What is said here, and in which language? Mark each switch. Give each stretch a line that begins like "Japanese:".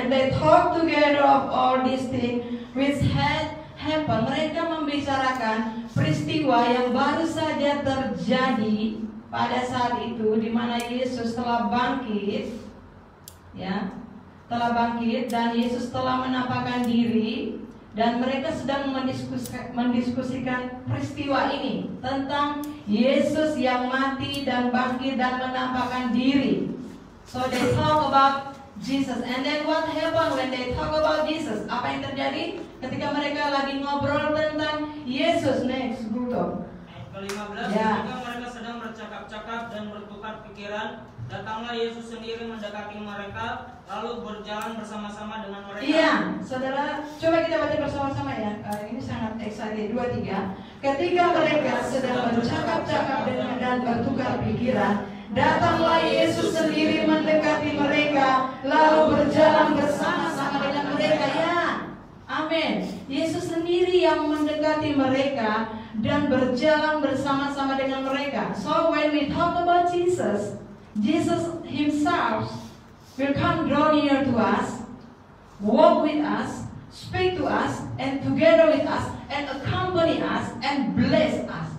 English: And they talk together of all these things which had happened.
Indonesian: Mereka membicarakan peristiwa yang baru saja terjadi pada saat itu, di mana Yesus telah bangkit, ya, telah bangkit dan Yesus telah menampakkan diri. Dan mereka sedang mendiskusikan peristiwa ini tentang Yesus yang mati dan bangkit dan menampakkan diri.
English: So they talk about Jesus. And then what happened when they talk about Jesus?
Indonesian: Apa yang terjadi ketika mereka lagi ngobrol tentang Yesus?
English: Next, Bruto.
Indonesian: Ayat ke-15, Ya. ketika mereka sedang bercakap-cakap dan bertukar pikiran, datanglah Yesus sendiri mendekati mereka, lalu berjalan bersama-sama dengan mereka. Iya, saudara, coba kita baca bersama-sama ya. Ini sangat excited. 2-3. Ketika mereka sedang bercakap-cakap dan bertukar pikiran, datanglah Yesus sendiri mendekati mereka, lalu berjalan bersama-sama dengan mereka. Ya, amin. Yesus sendiri yang mendekati mereka dan berjalan bersama-sama dengan mereka.
English: So when we talk about Jesus, Jesus Himself will come draw near to us, walk with us, speak to us, and together with us, and accompany us, and bless us.